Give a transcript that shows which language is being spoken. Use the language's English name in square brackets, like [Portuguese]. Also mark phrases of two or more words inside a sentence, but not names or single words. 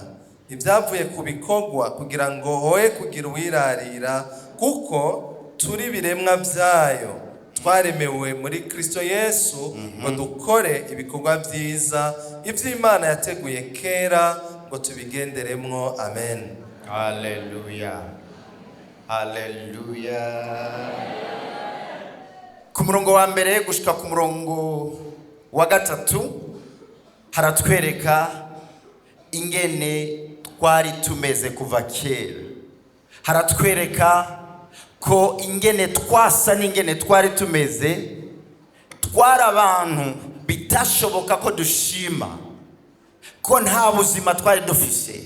[Rundi] Ntibyavuye ku bikorwa kugira ngo hoye kugira uwirarira, kuko turi biremwa byayo, twaremewe muri Kristo Yesu ngo dukore ibikorwa byiza iby'Imana yateguye kera ngo tubigenderemwo. Amen. Haleluya, haleluya. Ku murongo wa mbere gushika ku murongo wa gatatu haratwereka ingene twari tumeze kuva kera. Haratwereka ko ingene twasa n'ingene twari tumeze, twari abantu bitashoboka ko dushima, ko nta buzima twari dufise.